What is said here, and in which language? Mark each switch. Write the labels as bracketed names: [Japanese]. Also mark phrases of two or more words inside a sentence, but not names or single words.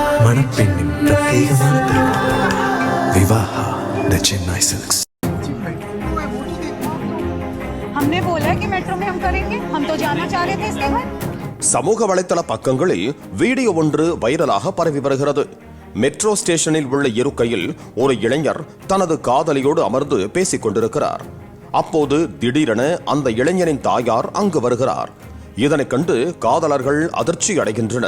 [Tamil] மணப்பெண்ணின் பிரத்யேகமான திருமணம் விவாஹா द चेन्नई सिल्क्स। [Hindi] हमने बोला कि मेट्रो में हम करेंगे, हम तो जाना चाह रहे थे इसके घर। [Tamil] சமூக வலைத்தள பக்கங்களில் வீடியோ ஒன்று வைரலாக பரவி வருகிறது. மெட்ரோ ஸ்டேஷனில் உள்ள இருக்கையில் ஒரு இளைஞர் தனது காதலியோடு அமர்ந்து பேசிக் கொண்டிருக்கிறார். அப்போது திடீரென அந்த இளைஞரின் தாயார் அங்கு வருகிறார். இதனைக் கண்டு காதலர்கள் அதிர்ச்சி அடைகின்றனர்.